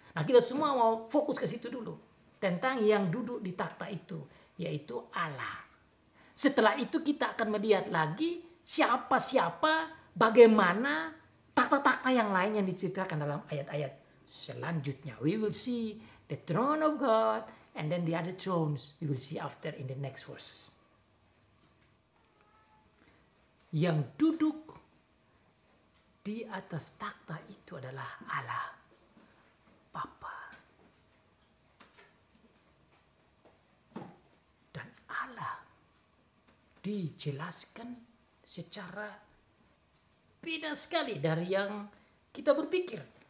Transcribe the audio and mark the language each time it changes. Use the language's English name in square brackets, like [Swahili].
[Indonesian] Nah, kita semua mau fokus ke situ dulu, tentang yang duduk di takhta itu, yaitu Allah. Setelah itu kita akan melihat lagi siapa-siapa, bagaimana takhta-takhta yang lain yang diceritakan dalam ayat-ayat selanjutnya. [English] We will see the throne of God and then the other thrones we will see after in the next verse. [Indonesian] Yang duduk di atas takhta itu adalah Allah Bapa. Dan Allah dijelaskan secara beda sekali dari yang kita berpikir.